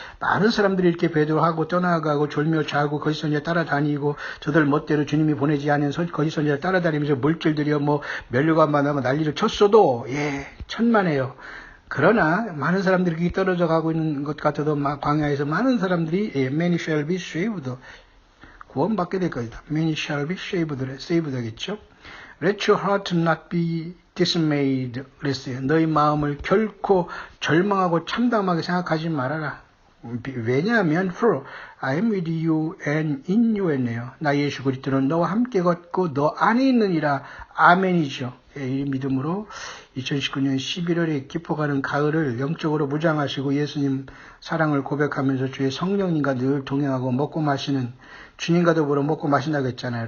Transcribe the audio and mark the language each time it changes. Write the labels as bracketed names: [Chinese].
[Korean] 많은 사람들이 이렇게 배도하고 떠나가고 졸며 자고 거짓 선지자 따라다니고 저들 멋대로 주님이 보내지 않은 거짓 선지자 따라다니면서 물질들이여 면류관 만나면 난리를 쳤어도 천만에요. 그러나 많은 사람들이 떨어져 가고 있는 것 같아도 광야에서 많은 사람들이 [English] many shall be saved. [Korean] 구원받게 될 것이다. [English] Many shall be saved [Korean] 되겠죠. [English] Let your heart not be dismayed. [Korean] 그랬어요. 너희 마음을 결코 절망하고 참담하게 생각하지 말아라. 왜냐하면 [English] for I am with you and in you [Korean] 했네요. 나 예수 그리스도는 너와 함께 걷고 너 안에 있느니라. 아멘이죠. 이 믿음으로 2019년 11월에 깊어가는 가을을 영적으로 무장하시고 예수님 사랑을 고백하면서 주의 성령님과 늘 동행하고 먹고 마시는 주님과 더불어 먹고 마신다고 했잖아요.